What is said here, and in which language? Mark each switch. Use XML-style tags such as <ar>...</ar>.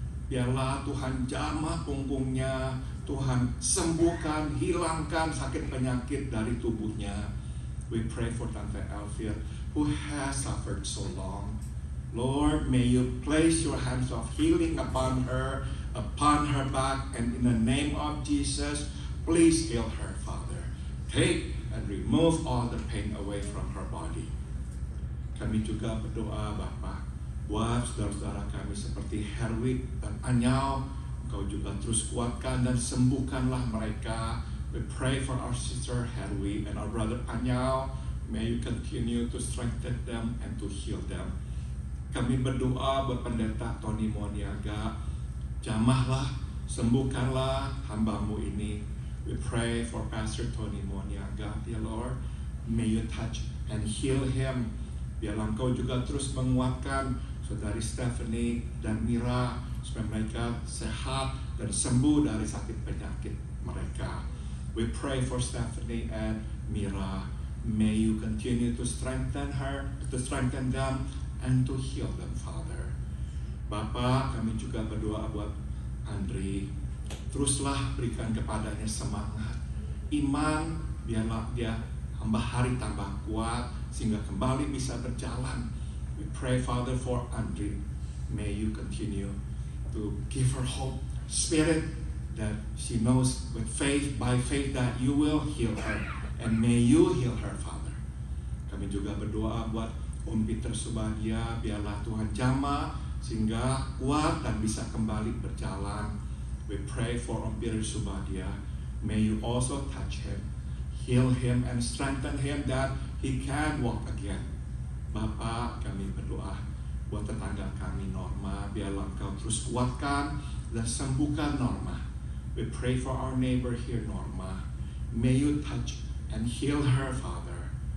<id>Biarlah Tuhan jamah punggungnya, Tuhan sembuhkan, hilangkan sakit penyakit dari tubuhnya.</id> <en>We pray for Tante Elvir who has suffered so long. Lord, may you place your hands of healing upon her back, and in the name of Jesus, please heal her, Father. Take and remove all the pain away from her body.</en> <id>Kami juga berdoa, Bapak, buat saudara-saudara kami seperti Herwig dan Anyao. Engkau juga terus kuatkan dan sembuhkanlah mereka.</id> <en>We pray for our sister Herwig and our brother Anyao. May you continue to strengthen them and to heal them.</en> <id>Kami berdoa buat pendeta Tony Moniaga. Jamahlah, sembuhkanlah hamba-Mu ini.</id> <en>We pray for Pastor Tony Moniaga, dear Lord. May you touch and heal him.</en> <id>Biarlah Engkau juga terus menguatkan Saudari Stephanie dan Mira supaya mereka sehat dan sembuh dari sakit penyakit mereka.</id> <en>We pray for Stephanie and Mira. May you continue to strengthen them and to heal them, Father.</en> <id>Bapak, kami juga berdoa buat Andri. Teruslah berikan kepadanya semangat, iman, biarlah dia hamba hari tambah kuat sehingga kembali bisa berjalan.</id> <en>We pray, Father, for Andri. May you continue to give her hope, spirit, that she knows with faith, by faith, that you will heal her. And may you heal her, Father.</en> <id>Kami juga berdoa buat Om Peter Subadia. Biarlah Tuhan jamah sehingga kuat dan bisa kembali berjalan.</id> <en>We pray for Om Peter Subadia. May you also touch him, heal him, and strengthen him that he can walk again.</en> <id>Bapak, kami berdoa buat tetangga kami Norma. Biarlah Engkau terus kuatkan dan sembuhkan Norma.</id> <en>We pray for our neighbor here, Norma. May you touch and heal her, Father.</en>